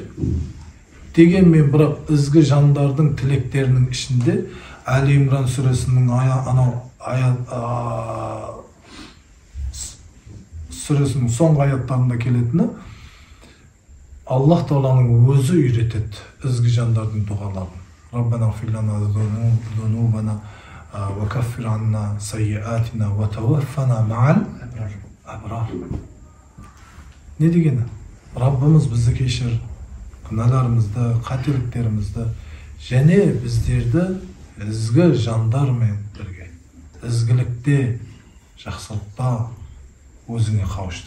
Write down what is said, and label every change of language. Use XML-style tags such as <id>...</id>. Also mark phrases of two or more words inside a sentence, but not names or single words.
<kk>Дегенмен бірақ ізгі жандардың тілектерінің ішінде Әли Имран сүресінің сүресінің соңғы аяттарында келетіні Аллах Тағаланың өзі үйретеді ізгі жандардың дұғаларын.</kk> <ar>ربنا فاغفر لنا ذنوبنا وكفر عنا سيئاتنا وتوفنا مع الأبرار.</ar> <kk>Не дегені? Раббымыз бізді кешір, күнәларымызды, қателіктерімізді, және біздерді ізгі жандармен бірге, ізгілікте, жақсылықта өзіңе қауыштыр.</kk>